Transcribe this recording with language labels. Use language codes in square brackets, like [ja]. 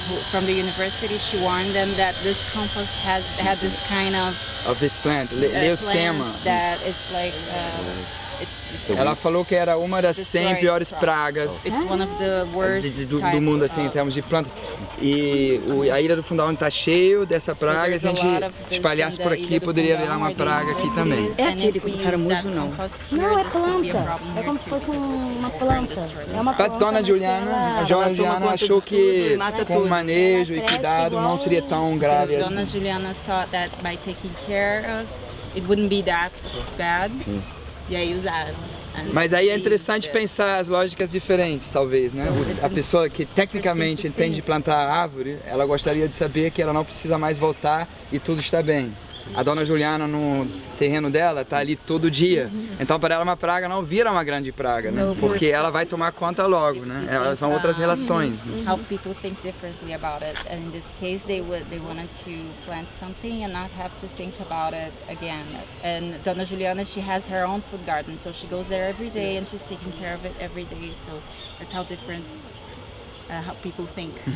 [en] From the university, she warned them that this compost had this kind of this plant, leucema. That it's like [pt] ela falou que era uma das 100 piores pragas do mundo, assim, em termos de plantas. E a Ilha do Fundão está cheio dessa praga. Se a gente espalhasse por aqui, poderia virar uma praga aqui também. É aquele caramujo, não? Não, é planta. É como se fosse uma planta. É uma planta. A Dona Juliana achou que com o manejo e cuidado não seria tão grave assim. [en] Dona Juliana thought that by taking care of it wouldn't be that bad. [pt] E aí usaram. Mas aí é interessante pensar as lógicas diferentes, talvez, né? A pessoa que tecnicamente entende de plantar árvore, ela gostaria de saber que ela não precisa mais voltar e tudo está bem. A Dona Juliana no terreno dela está ali todo dia, então para ela uma praga não vira uma grande praga, né? Porque ela vai tomar conta logo, né? Elas são outras relações. Né? [en] How people think differently about it. And in this case, they wanted to plant something and not have to think about it again. And Dona Juliana, she has her own food garden, so she goes there every day and she's taking care of it every day. So that's how different. How people think.